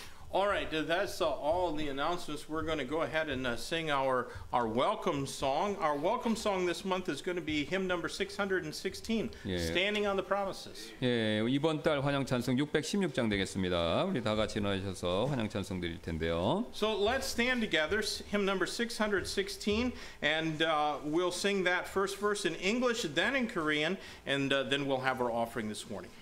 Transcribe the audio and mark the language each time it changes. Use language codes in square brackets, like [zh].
[en] All right, that's all the announcements. We're going to go ahead and sing our welcome song. Our welcome song this month is going to be hymn number 616, [ko] 예. [en] Standing on the Promises. [ko] 예, 이번 달 환영 찬송 616장 되겠습니다. 우리 다 같이 나오셔서 환영 찬송 드릴 텐데요. [en] So let's stand together, hymn number 616, and we'll sing that first verse in English, then in Korean, and then we'll have our offering this morning.